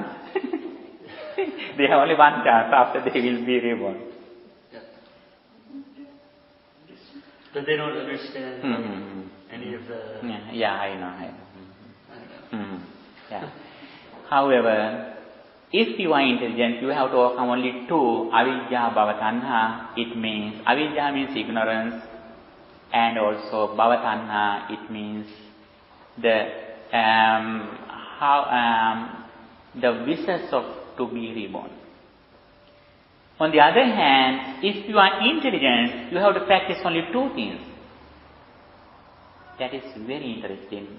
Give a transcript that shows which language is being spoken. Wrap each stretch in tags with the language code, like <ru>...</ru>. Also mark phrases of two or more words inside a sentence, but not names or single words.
<en>They have only one chance after they will be reborn. Yeah. But they don't understand any of the... Yeah, I know. Yeah. However, if you are intelligent, you have to overcome only 2, avidya,</en> <sa>bhava tanha.</sa> <en>It means, avidya means ignorance, and also</en> <sa>bhava tanha,</sa> <en>it means the wishes of to be reborn. On the other hand, if you are intelligent, you have to practice only 2 things. That is very interesting.</en>